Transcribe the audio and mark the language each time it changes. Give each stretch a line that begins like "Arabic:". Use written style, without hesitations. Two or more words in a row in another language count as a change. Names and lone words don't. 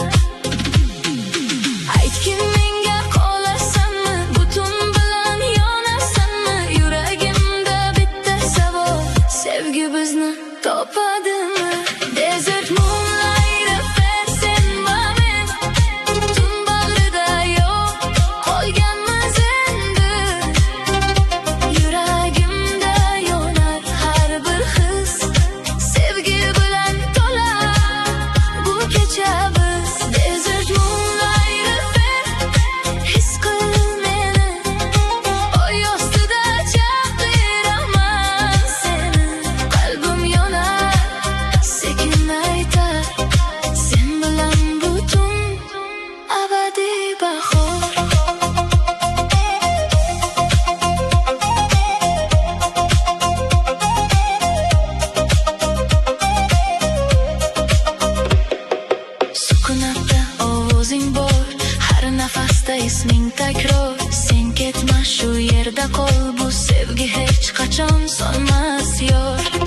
Uzbek: aytgin menga qolasanmi butun bilan yonasanmi yuragimda bitta savol sevgi bizni topadimi
English: desert moonlight affair
Uzbek: sen va men tun bag'rida yo'q qolganmiz endi yuragimda yonar har bir his sevgi bilan to'lar bu kecha biz
English: desert moonlight affair
Uzbek: his qil meni oy ostida chaqiraman seni qalbim yonar sekin aytar sen bilan butun abadiy bahor sukunatda ovozing bor har nafasda isming takror sen ketma shu yerda qol bu sevgi hech qachon sonmas yor